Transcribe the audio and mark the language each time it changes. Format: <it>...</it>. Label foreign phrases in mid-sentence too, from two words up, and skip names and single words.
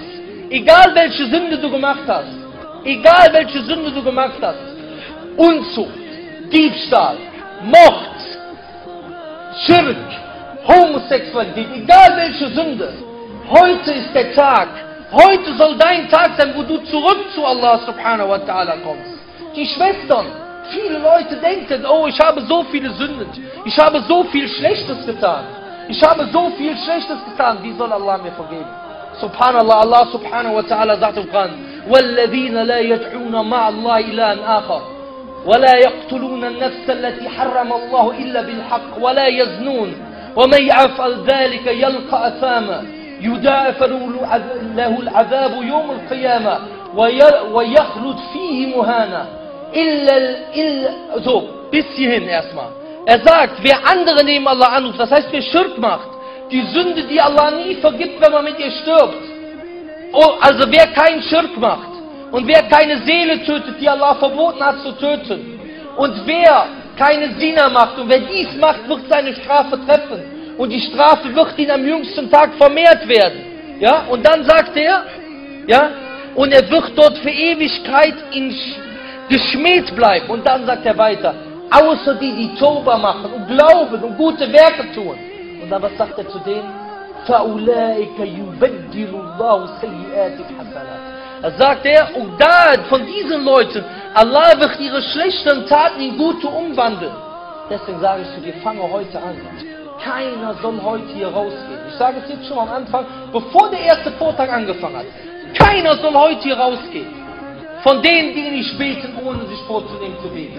<de>Egal welche Sünde du gemacht hast, Unzucht, Diebstahl, Mord, Schirk, Homosexualität, egal welche Sünde. Heute ist der Tag. Heute soll dein Tag sein, wo du zurück zu Allah</de> <ar>سبحانه وتعالى</ar> <de>kommst. Die Schwestern, viele Leute denken, oh, ich habe so viele Sünden, ich habe so viel Schlechtes getan. Wie soll Allah mir vergeben? Subhanallah, Allah</de> <ar>سبحانه وتعالى</ar> <de>sagt im Koran,</de> <ar>وَالَّذِينَ لَا يَدْعُونَ مَعَ اللَّهِ إِلَهًا آخَرَ ولا يقتلون النفس التي حرم الله إلا بالحق ولا يزنون ومن يفعل ذلك يلقى أثاما يضاعف له العذاب يوم القيامة ويخلد فيه مهانا</ar> <de>so, bis hierhin erstmal. Er sagt, wer andere neben Allah anruft, das heißt, wer Schirk macht, die Sünde, die Allah nie vergibt, wenn man mit ihr stirbt. Oh, also wer keinen Schirk macht, und wer keine Seele tötet, die Allah verboten hat zu töten. Und wer keine Zina macht, und wer dies macht, wird seine Strafe treffen. Und die Strafe wird ihn am jüngsten Tag vermehrt werden. Ja? Und dann sagt er, ja, und er wird dort für Ewigkeit geschmäht bleiben. Und dann sagt er weiter, außer die Tauba machen und glauben und gute Werke tun. Und dann was sagt er zu denen?</de> <ar>فَأُولَٰئِكَ يُبَدِّلُ اللَّهُ سَيِّئَاتِهِمْ حَسَنَاتٍ.</ar> <de>Da sagt er, und da von diesen Leuten, Allah wird ihre schlechten Taten in gute umwandeln. Deswegen sage ich zu dir, fange heute an. Keiner soll heute hier rausgehen. Ich sage es jetzt schon am Anfang, bevor der erste Vortrag angefangen hat. Keiner soll heute hier rausgehen. Von denen, die nicht beten, ohne sich vorzunehmen zu beten.</de>